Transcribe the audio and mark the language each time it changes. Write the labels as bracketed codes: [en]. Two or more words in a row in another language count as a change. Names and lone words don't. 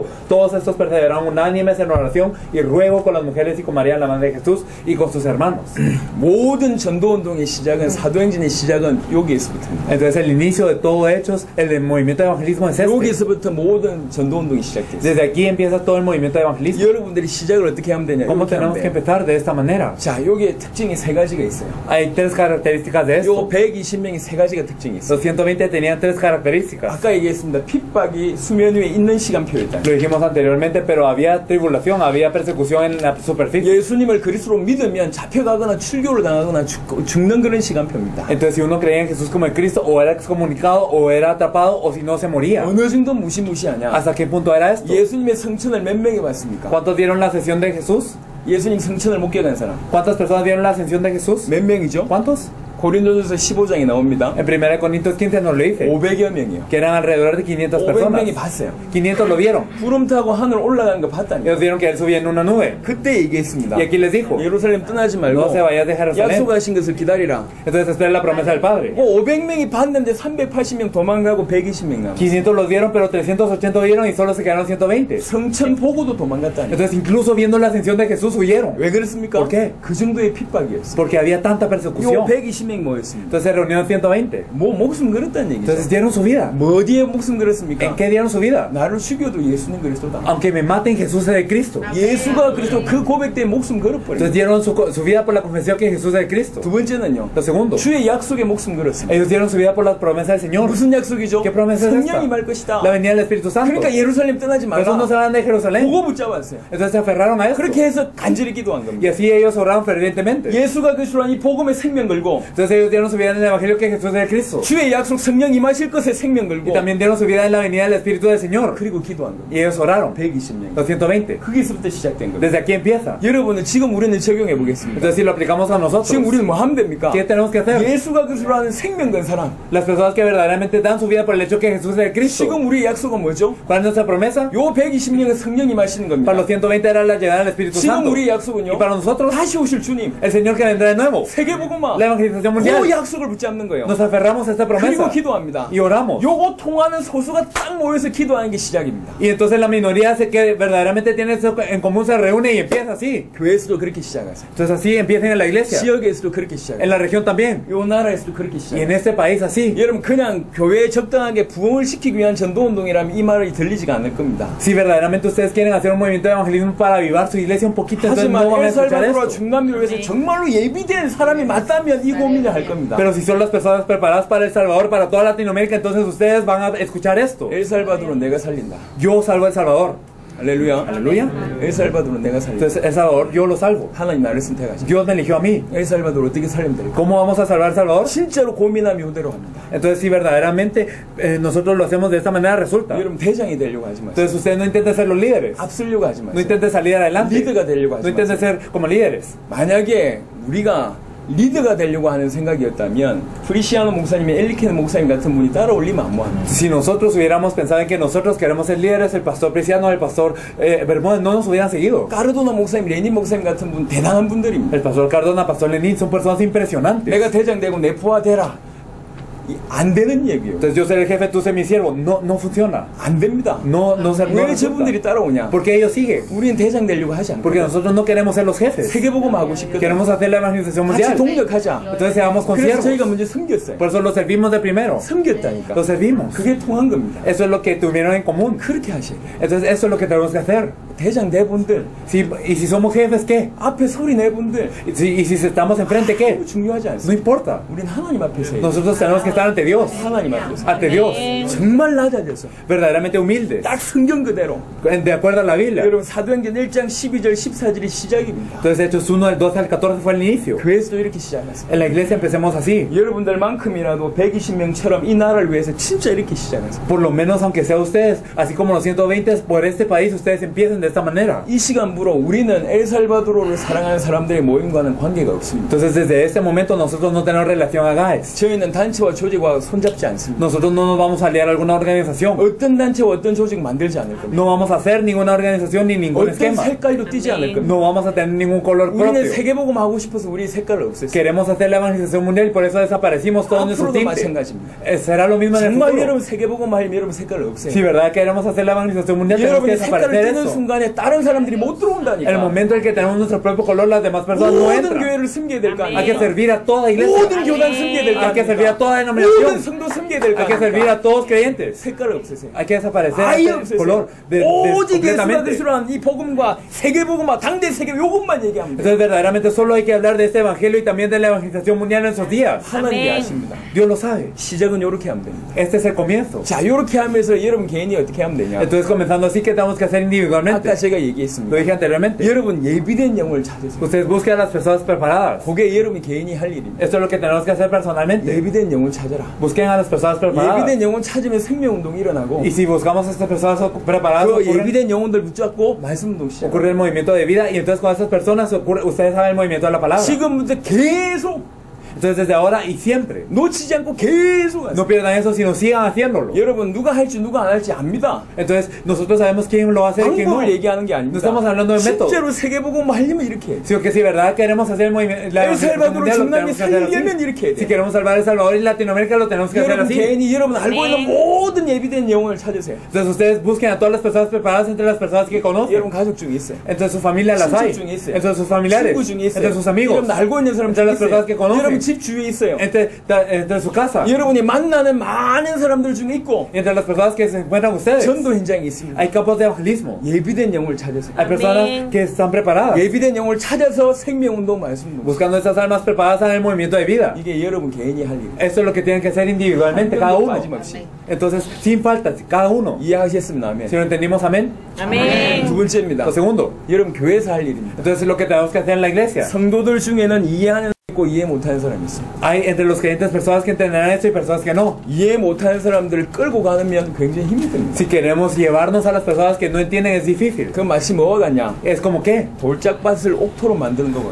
[es] Todos estos perseveraron unánimes en oración y ruego con las mujeres y con María, la madre de Jesús, y con sus hermanos. [ko] 모든 전도운동의 시작은 사도행전의 시작은 여기에서부터입니다. [es] Entonces el inicio de todo Hechos, el movimiento de evangelismo es este. [ko] 여기서부터 모든 전도운동이 시작됐어요. [es] Desde aquí empieza todo el movimiento de evangelismo. [ko] 여러분들이 시작을 어떻게 하면 되냐? [es] ¿Cómo [ko] 이렇게 하면 [es] tenemos que [ko] 돼요. [es] empezar? De esta manera. [ko] 자, 여기에 특징이 세 가지가 있어요. [es] Hay tres características de esto. [ko] 요 120명이 세 가지가 특징이 있어요. [es] Los 120 tenían tres características. [ko] 아까 얘기했습니다. 핍박이 수면 위에 있는 시간표였다. [es] Lo dijimos anteriormente, pero había tribulación, había persecución en la superficie. [ko] 예수님을 그리스도로 믿으면 잡혀가거나 출교를 당하거나 죽는 그런 시간표입니다. [es] Entonces, si uno creía en Jesús como el Cristo, o era excomunicado, o era atrapado, o si no, se moría. [ko] 어느 정도 무시무시하냐? [es] ¿Hasta qué punto era esto? [ko] 예수님의 성천을 몇 명이 봤습니까? [es] ¿Cuántos vieron la ascensión de Jesús? [ko] 예수님 성천을 못 깨간 사람 [es] ¿Cuántas personas vieron la ascensión de Jesús? [ko] 몇 명이죠? [es] ¿Cuántos? [ko] 고린도전서 15장에 나옵니다. [es] En 1 Corintios 15 nos lo dice, [ko] 500여 명이요. [es] que eran alrededor de 500 personas. [ko] 500명이 봤어요. [es] 500 lo vieron. [ko] 구름 타고 하늘 올라가는 거 봤다니. [es] Ellos vieron que él subía en una nube. [ko] 그때 얘기했습니다. [es] Y aquí les dijo, [ko] 예루살렘 떠나지 말고 [es] no se vayas de Jerusalén. [ko] 약속하신 것을 기다리라. [es] Entonces espera la promesa del Padre. [ko] 500명이 봤는데 380명 도망가고 120명 남았어요. [es] 500 los vieron, pero 380 vieron y solo se quedaron 120. [ko] 성천 보고도 도망갔다니. [es] Entonces incluso viendo la ascensión de Jesús huyeron. [ko] 왜 그렇습니까? [es] ¿Por qué? [ko] 그 정도의 핍박이었어요. [es] Porque había tanta [ko] 요 [es] persecución. [ko] 120명 모였습니다. [es] Entonces se reunieron 120. [ko] 목숨 걸었다는 얘기죠. [es] Entonces dieron su vida. [ko] 뭐 어디에 목숨 걸었습니까? [es] ¿En qué dieron su vida? [ko] 나를 죽여도 예수님 그리스도다. [es] Aunque me maten, Jesús es el Cristo. [ko] 예수가 그리스도 그 고백 때문에 목숨 걸어버려요. [es] Entonces dieron su vida por la confesión que Jesús es el Cristo. [ko] 두 번째는요. [es] Lo segundo, [ko] 주의 약속에 목숨 걸었습니다. [es] ellos dieron su vida por la promesa del Señor. [ko] 무슨 약속이죠? [es] ¿Qué promesa es esta? [ko] 성령이 말 것이다. [es] La venida del Espíritu Santo. [ko] 그러니까 예루살렘 떠나지 [es] Por eso no se [ko] 말라. [es] van de Jerusalén. [ko] 그거 붙잡았어요. [es] Entonces se aferraron a esto. [ko] 그렇게 해서 간절히 기도한 [es] Y [ko] 겁니다. [es] así ellos oraron fervientemente. [ko] 예수가 그리스도라는 이 복음에 생명 걸고 [es] Entonces ellos dieron su vida en el Evangelio que Jesús es el Cristo. [ko] 주의 약속 성령 임하실 것에 생명 [es] Y [ko] 걸고 [es] también dieron su vida en la venida del Espíritu del Señor. [ko] 그리고 기도한 겁니다. [es] Y ellos oraron. [ko] 120명. [es] Los 120. [ko] 거기서부터 시작된 겁니다. [es] Desde aquí empieza. [ko] 여러분은 지금 우리는 적용해 보겠습니다. [es] Entonces si lo aplicamos a nosotros, [ko] 지금 우리는 뭐 하면 됩니까? [es] ¿qué tenemos que hacer? [ko] 예수가 그리스도라는 생명 건 사람. [es] Las personas que verdaderamente dan su vida por el hecho que Jesús es el Cristo. [ko] 지금 우리의 약속은 뭐죠? [es] ¿Cuál es nuestra promesa? [ko] 요 120명은 성령 임하시는 겁니다. [es] Para los 120 era la llegada del Espíritu [ko] 지금 [es] Santo. [ko] 우리의 약속은요. [es] Y para nosotros, [ko] 다시 오실 주님. [es] el Señor que vendrá de nuevo. [ko] 세계복음화. [es] La evangelización [ko] 그 [es] mundial. [ko] 약속을 붙잡는 거예요. [es] Nos aferramos a esta [ko] 그리고 [es] promesa. [ko] 기도합니다. [es] Y oramos. [ko] 요거 통하는 소수가 딱 모여서 기도하는 게 시작입니다. [es] Y entonces la minoría que verdaderamente tiene eso en común se reúne y empieza así. [ko] 교회에서도 그렇게 시작하세요. [es] Entonces así empiezan en la iglesia. [ko] 지역에서도 그렇게 [es] En [ko] 시작해요. [es] la región también. [ko] 요 나라에서도 그렇게 [es] Y en [ko] 시작해요. [es] este país así. [ko] 여러분 그냥 교회에 적당하게 부흥을 시키기 위한 전도운동이라면 이 말이 들리지가 않을 겁니다. [es] Si verdaderamente ustedes quieren hacer un movimiento de evangelismo para avivar su iglesia un poquito, entonces no [ko] 하지만 [es] van a escuchar [ko] 엘살바도르와 [es] esto. [ko] 중남미를 위해서 정말로 예비된 사람이 맞다면 이 고민을 할 겁니다. [es] Pero si son las personas preparadas para El Salvador, para toda Latinoamérica, entonces ustedes van a escuchar esto. [ko] 엘살바도르는 내가 살린다. [es] Yo salvo a El Salvador. [ko] 할렐루야. [es] Aleluya. [ko] 엘살바도르는 내가 살린다. [es] Entonces El Salvador yo lo salvo. [ko] 하나님 나를 선택하셨다. [es] Dios me eligió a mí. [ko] 엘살바도르 어떻게 살리면 될까? [es] ¿Cómo vamos a salvar El Salvador? [ko] 진짜로 고민하면 이대로 합니다. [es] Entonces si verdaderamente nosotros lo hacemos de esta manera resulta. [ko] 여러분 대장이 되려고 하지 마세요. [es] Entonces ustedes no intenten ser los líderes. [ko] 앞서려고 하지 [es] No [ko] 마세요. [es] intenten salir adelante. [ko] 리더가 되려고 [es] No [ko] 하지 [es] intenten [ko] 마세요. [es] ser como líderes. [ko] 만약에 우리가 리더가 되려고 하는 생각이었다면 프리시아노 목사님이 엘리케는 목사님 같은 분이 따라올리면 안 뭐합니다. [es] Si nosotros hubiéramos pensado en que nosotros queremos ser líderes, el pastor Preciano, el pastor Bermúdez no nos hubieran seguido. [ko] 까르도나 목사님, 레닌 목사님 같은 분 대단한 분들입니다. [es] El pastor Cardona, pastor Lenin son personas impresionantes. [ko] 내가 대장 되고 내포화 되라. 안 되는 얘기예요. [es] Entonces yo ser el jefe, tú ser mi siervo. No funciona. [ko] 안 됩니다. [es] No [ko] 왜 [es] resulta. [ko] 저분들이 따라오냐? [es] ¿Por qué ellos siguen? [ko] 우리는 대장 되려고 하지 않고 [es] Porque nosotros no queremos ser los jefes. [ko] 세계복음 하고 싶거든. [es] Queremos hacer la evangelización [ko] 같이 [es] mundial. [ko] 동력하자. [es] Entonces seamos [ko] 그래서 [es] consiervos. [ko] 저희가 먼저 섬겼어요. [es] Por eso los servimos de primero. [ko] 섬겼다니까. [es] Los servimos. [ko] 그게 통한 겁니다. [es] Eso es lo que tuvieron en común. [ko] 그렇게 하셔야 돼요. [es] Entonces eso es lo que tenemos que hacer. [ko] 대장 네 분들, [es] Y si somos jefes, ¿qué? [ko] 앞에 소리 네 분들, [es] Y si estamos enfrente, ¿qué? [ko] 아무 중요하지 [es] No [ko] 않습니다. [es] importa. [ko] 우린 하나님 앞에서 해요. [es] Nosotros tenemos que estar ante Dios. [ko] 하나님 앞에서. [es] Ante Dios. [ko] 정말 낮아져서 [es] Verdaderamente humildes. [ko] 딱 성경 그대로. [es] De acuerdo a la Biblia. [ko] 여러분 사도행전 1장 12절 14절이 시작입니다. [es] Entonces Hechos 1, del 12 al 14 fue el inicio. [ko] 교회에서도 이렇게 시작했어요. [es] En la iglesia empecemos así. [ko] 여러분들만큼이라도 120명처럼 이 나라를 위해서 진짜 이렇게 시작했어요. [es] Por lo menos, aunque sea ustedes, así como los 120 por este país, ustedes empiecen de esta manera. [ko] 이 시간부로 우리는 엘살바도르를 사랑하는 사람들의 모임과는 관계가 없습니다. [es] Entonces desde este momento nosotros no tenemos relación a GAES. [ko] 저희는 단체와 조직과 손잡지 않습니다. [es] Nosotros no nos vamos a aliar a alguna organización. [ko] 어떤 단체와 어떤 조직 만들지 않을 겁니다. [es] No vamos a hacer ninguna organización ni ningún [ko] 어떤 [es] esquema. [ko] 색깔도 띄지 않을 겁니다. [es] No vamos a tener ningún color [ko] 우리는 [es] propio. [ko] 세계복음 하고 싶어서 우리 색깔을 없앴어요. [es] Queremos hacer la evangelización mundial y por eso desaparecimos todos nuestros [ko] 앞으로도 [es] tintes. [ko] 마찬가지입니다. [es] Será lo mismo en el [ko] 정말 [es] futuro. [ko] 여러분 세계복음 하려면 여러분 색깔을 [es] Si [ko] 없애요. [es] verdad queremos hacer la evangelización mundial, tenemos que [ko] 여러분이 색깔을 [es] desaparecer [ko] 띄는 [es] eso. [ko] 순간에 다른 사람들이 못 [es] El [ko] 들어온다니까. [es] momento en que tenemos nuestro propio color, las demás personas no [ko] 모든 [es] entran. [ko] 교회를 섬겨야 될 거 [es] Hay que [ko] 아니에요. [es] servir a toda iglesia. [ko] 모든 교단 섬겨야 될 거 [es] Hay que servir a [ko] 아니에요. [es] toda [ko] 모든 [es] denominación. [ko] 성도 섬겨야 될 거 [es] Hay que servir a [ko] 아니에요. [es] todos creyentes. [ko] 색깔을 없애세요. [es] Hay que desaparecer [ko] 아예 [es] ese [ko] 없애세요. [es] color [ko] 오직 예수가 [es] completamente. [ko] 그리스도란 이 복음과 세계복음과 당대 세계 요것만 얘기하면 돼요. [es] Entonces verdaderamente solo hay que hablar de este evangelio y también de la evangelización mundial en esos días. [ko] 하나님이 아십니다. [es] Dios lo sabe. [ko] 시작은 이렇게 하면 됩니다. [es] Este es el comienzo. [ko] 자, 이렇게 하면서 여러분 개인이 어떻게 하면 되냐? [es] Entonces comenzando así, ¿qué tenemos que hacer individualmente? [ko] 아까 제가 [es] Lo [ko] 얘기했습니다. [es] dije anteriormente. [ko] 여러분 예비된 영을 찾으세요. [es] Ustedes busquen a las personas preparadas. [ko] 그게 여러분이 개인이 할 일입니다. [es] Esto es lo que tenemos que hacer personalmente. [ko] 예비된 영을 찾아라. [es] Busquen a las personas preparadas. [ko] 예비된 영혼 찾으면 생명운동이 일어나고 [es] Y si buscamos a estas personas preparadas, [ko] 그 [es] ocurre [ko] 예비된 영혼들 붙잡고 말씀운동 시작. [es] el movimiento de vida. Y entonces con estas personas ustedes saben el movimiento de la palabra. [ko] 지금부터 계속 [es] Entonces desde ahora y siempre. [ko] 놓치지 않고 계속 하세요. [es] No pierdan eso, sino sigan haciéndolo. [ko] 여러분 누가 할지 누가 안 할지 압니다. [es] Entonces nosotros sabemos quién lo va a hacer y quién no. [ko] 방법을 얘기하는 게 아닙니다. [es] No estamos hablando de método. [ko] 실제로 세계복음 하려면 이렇게 해요. [es] Sino que si verdad queremos hacer el movimiento, la El Salvador evangelización mundial, lo [ko] 중남미 [es] tenemos que hacer [ko] 살리려면 [es] así. [ko] 이렇게 해야 돼요. [es] Si queremos salvar El Salvador y Latinoamérica, lo tenemos que hacer [ko] 여러분 [es] así. [ko] 개인이 여러분 알고 있는 모든 예비된 영혼을 찾으세요. [es] Entonces ustedes busquen a todas las personas preparadas entre las personas que conocen. [ko] 여러분 가족 중에 있어요. [es] Entre su familia las hay. [ko] 친척 중에 있어요. [es] Entre sus familiares. [ko] 친구 중에 있어요. [es] Entre sus amigos. [ko] 여러분 알고 있는 사람 [es] Entre [ko] 중에 [es] las personas que [ko] 있어요. [es] conocen. [ko] 여러분 집 주위에 있어요. [es] Entre su casa. [ko] 여러분이 만나는 많은 사람들 중에 있고 [es] Entre las personas que se encuentran ustedes. [ko] 전도 현장에 있습니다. [es] Hay campos de evangelismo. [ko] 예비된 영혼을 찾으세요. [es] Hay personas que están preparadas. [ko] 예비된 영혼을 찾아서 생명운동 말씀운동. [es] Buscando estas almas preparadas en el movimiento de vida. [ko] 이게 여러분 개인이 할 일. [es] Esto es lo que tienen que hacer individualmente cada uno. [ko] 빠짐없이. [es] Entonces, sin falta, cada uno. [ko] 이해하셨습니다. 아멘. [es] Si lo entendimos, amén. [ko] 두 번째입니다. [es] Lo segundo. [ko] 여러분 교회에서 할 일입니다. [es] Entonces, lo que tenemos que hacer en la iglesia. [ko] 성도들 중에는 이해하는 있고 이해 못하는 사람이 있습니다. [es] Hay entre los creyentes personas que entenderán esto y personas que no. [ko] 이해 못하는 사람들을 끌고 가면 굉장히 힘이 듭니다. [es] Si queremos llevarnos a las personas que no entienden es difícil. [ko] 그 맛이 뭐가 같냐? [es] Es como que [ko] 돌짝밭을 옥토로 만드는 거거든요.